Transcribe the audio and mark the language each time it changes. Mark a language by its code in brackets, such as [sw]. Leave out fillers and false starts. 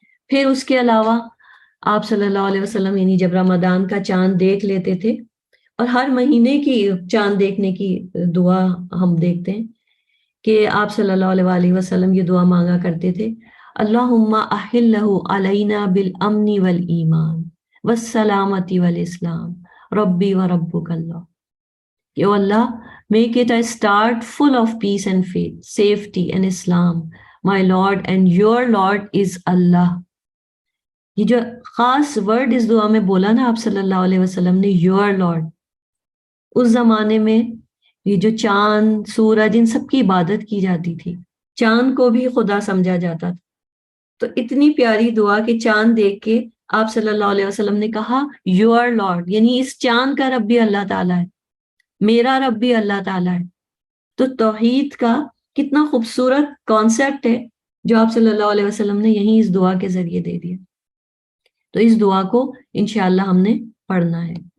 [ur] پھر اس کے علاوہ آپ صلی اللہ علیہ وسلم یعنی جب رمضان کا چاند دیکھ لیتے تھے، اور ہر مہینے کی چاند دیکھنے کی دعا ہم دیکھتے ہیں کہ آپ صلی اللہ علیہ وآلہ وسلم یہ دعا مانگا کرتے تھے، [ar] اللہم احلہ علینا بالامن والایمان والسلامتی والاسلام ربی و ربک اللہ، [ur] کہ او اللہ [en] make it a start full of peace and faith, safety and Islam. My Lord and your Lord is Allah. [ur] یہ جو خاص ورڈ اس دعا میں بولا نا آپ صلی اللہ علیہ وسلم نے، [en] your Lord، [ur] اس زمانے میں یہ جو چاند سورج ان سب کی عبادت کی جاتی تھی، چاند کو بھی خدا سمجھا جاتا تھا۔ تو اتنی پیاری دعا کہ چاند دیکھ کے آپ صلی اللہ علیہ وسلم نے کہا [en] your Lord، [ur] یعنی اس چاند کا رب بھی اللہ تعالیٰ ہے، میرا رب بھی اللہ تعالیٰ ہے۔ تو توحید کا کتنا خوبصورت کانسیپٹ ہے جو آپ صلی اللہ علیہ وسلم نے یہیں اس دعا کے ذریعے دے دیا۔ تو اس دعا کو انشاءاللہ ہم نے پڑھنا ہے۔